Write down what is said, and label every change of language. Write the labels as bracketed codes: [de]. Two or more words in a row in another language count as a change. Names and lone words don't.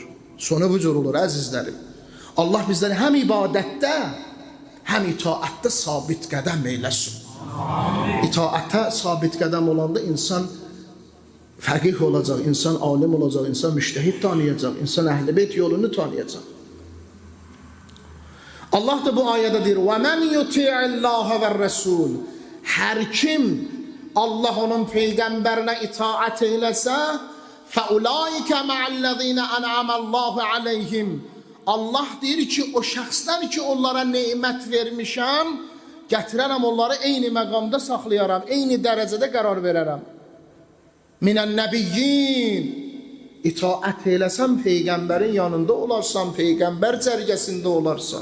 [az] Sonu bu cür olur, əzizlərim. Allah bizləri həm ibadətdə, həm itaətdə sabit qədəm eyləsin. İtaətə sabit qədəm olanda insan fəqih olacaq, insan alim olacaq, insan müştəhid tanıyacaq, insan Əhl-i Beyt yolunu tanıyacaq. Allah da bu ayədə deyir, [ar] وَمَنْ يُطِعِ اللّٰهَ وَالرَّسُولِ. [az] Hər kim Allah onun Peyğəmbərinə itaət eyləsə, [ar] فَأُولَٰئِكَ مَعَ الَّذِينَ أَنْعَمَ اللّٰهُ عَلَيْهِمْ. [az] Allah deyir ki, o şəxslər ki, onlara neymət vermişəm, gətirərəm onları eyni məqamda saxlayaram, eyni dərəcədə qərar verərəm. [ar] من النبيين. [az] İtaət eləsən peyğəmbərin yanında olarsan, peyğəmbər cərgəsində olarsan.